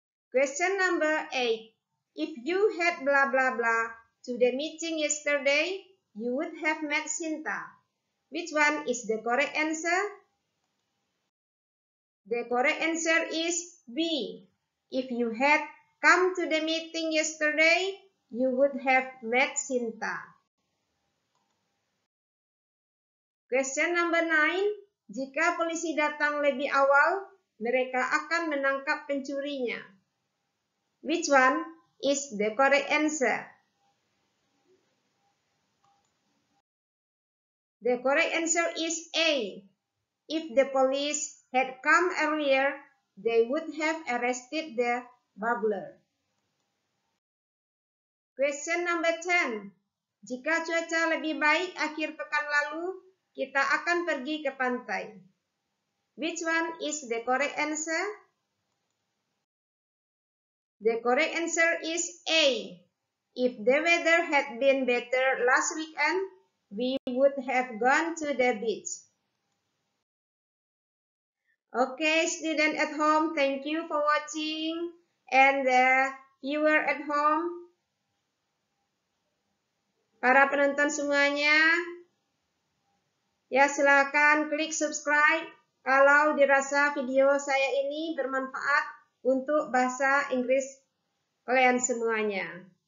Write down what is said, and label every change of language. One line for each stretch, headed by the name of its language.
English: Question number 8. If you had blah blah blah to the meeting yesterday, you would have met Sinta. Which one is the correct answer? The correct answer is B. If you had come to the meeting yesterday, you would have met Sinta. Question number 9.
Indonesian: Jika polisi datang lebih awal, mereka akan menangkap pencurinya.
English: Which one is the correct answer? The correct answer is A. If the police had come earlier, they would have arrested the burglar. Question number 10.
Indonesian: Jika cuaca lebih baik akhir pekan lalu, kita akan pergi ke pantai.
English: Which one is the correct answer? The correct answer is A. If the weather had been better last weekend, we would have gone to the beach. Okay, student at home, thank you for watching. And the viewer at home,
Indonesian: para penonton semuanya, ya silakan klik subscribe kalau dirasa video saya ini bermanfaat untuk bahasa Inggris kalian semuanya.